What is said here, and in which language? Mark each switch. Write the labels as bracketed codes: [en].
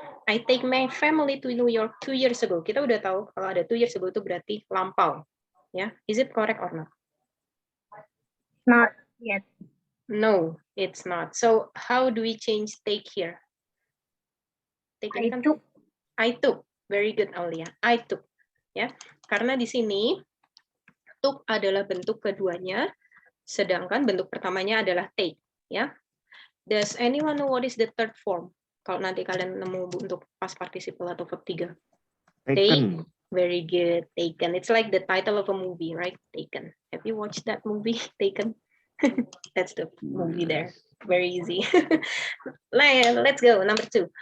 [en] I take my family to New York 2 years ago. [id] Kita udah tahu kalau ada 2 years ago itu berarti lampau. Ya, [en] is it correct or not? Not yet. No, it's not. So how do we change take here? Take [id] ini kan [en] I took. Very good, Aulia. I took. [id] Ya, karena di sini took adalah bentuk keduanya, sedangkan bentuk pertamanya adalah take. Ya. [en] Does anyone know what is the third form? [id] Kalau nanti kalian nemu untuk past participle atau verb 3. Take. [en] Very good. [id] Taken. [en] It's like the title of a movie, right? Taken. Have you watched that movie, Taken? That's the movie there. Very easy. Let's go. Number 2.